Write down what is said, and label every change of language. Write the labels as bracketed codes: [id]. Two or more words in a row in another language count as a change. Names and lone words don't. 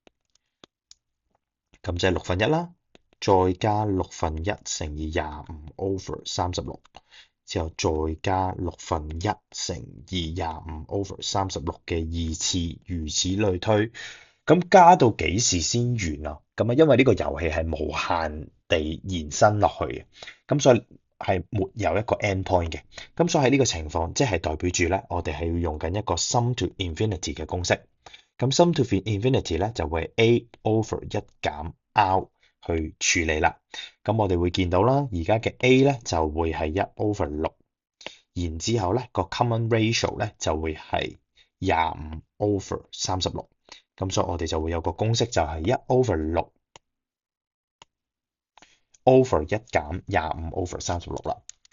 [yue] 咁就係1/6啦，再加1/6乘以25/36，之後再加1/6乘以25/36嘅2次，如此類推。咁加到幾時先完啊？咁啊，因為呢個遊戲係無限地延伸落去嘅，咁所以係沒有一個 [en] end point [yue] 嘅。咁所以喺呢個情況，即係代表住咧，我哋係要用緊一個 [en] sum to infinity [yue] 嘅公式。咁 [en] sum to infinity [yue] 咧就會 A/1 減 R 去處理啦。咁我哋會見到啦，而家嘅 A 咧就會係1/6，然之後咧個 [en] common ratio [yue] 咧就會係25/36。咁所以我哋就會有個公式就係1/6/1減25/36啦。